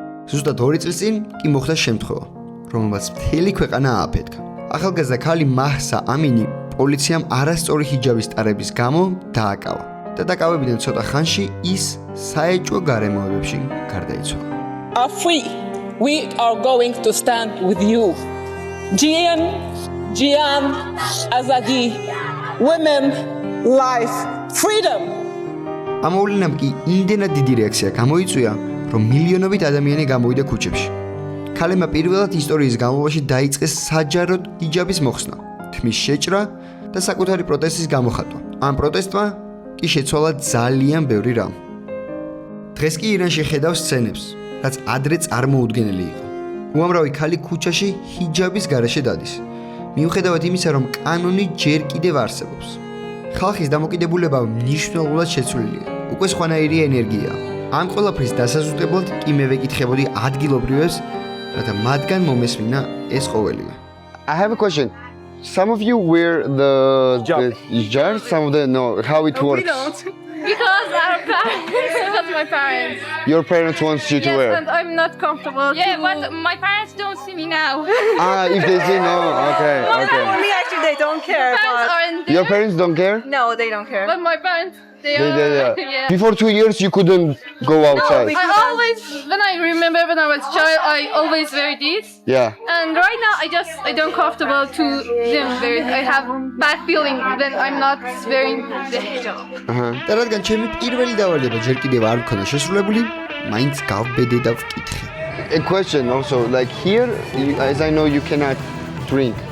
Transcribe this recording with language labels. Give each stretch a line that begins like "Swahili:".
Georgian: ზუსტად 2 წლის წინ კი მოხდა შემთხვევა, რომელმაც მთელი ქვეყანა ააფეთქა. ახალგაზრდა ქალი მაჰსა ამინი პოლიციამ არასწორი ჰიჯაბის ტარების გამო დააკავა და დაკავებიდან ცოტა ხანში ის საეჭვო გარემოებებში გარდაიცვალა.
English: Are free. We are going to stand with you.
Kurdish: Jian, Azadi,
English: women, life, freedom.
Georgian: ამ მოვლენამ კი იმდენად დიდი რეაქცია გამოიწვია, რომ მილიონობით ადამიანი გამოვიდა ქუჩებში. ქალებმა პირველად ისტორიის განმავლობაში დაიწყეს საჯაროდ ჰიჯაბის მოხსნა, თმის შეჭრა და საკუთარი პროტესტის გამოხატვა. ამ პროტესტმა კი შეცვალა ძალიან ბევრი რამ. დღეს კი ირანში ხედავს სცენებს, რაც ადრე წარმოუდგენელი იყო. უამრავი ქალი ქუჩაში ჰიჯაბის გარეშე დადის. მიუხედავად იმისა, რომ კანონი ჯერ კიდევ არსებობს. ხალხის დამოკიდებულება მნიშვნელოვნად შეცვლილია. უკვე სხვანაირი ენერგია. ამ ყველაფრის დასაზუსტებლად კი მე ვეკითხებოდი ადგილობრივებს, რათა მათგან მომესმინა ეს ყოველივე.
English: I have a question. Some of you wear the hijab, some of the no. How it works? Because our parents, because my parents. Your parents want you to Yes, wear. and I'm not comfortable. Yeah, but my parents don't see me now. If they say no, okay. For me, actually, they don't care. Parents But aren't there. Your parents don't care? no, they don't care. But my parents, they They are. yeah. Yeah. Before 2 years, you couldn't go outside. I always, when I remember when I was a child, I always wear this. Yeah. And right now, I don't comfortable to them wear it. I have bad feeling when I'm not wearing the hijab.
Georgian: და რადგან ჩემი პირველი დავალება ჯერ კიდევ არ მქონდა შესრულებული, მაინც გავბედე და ვკითხე.
English: A question also, like here, as I know, you cannot drink.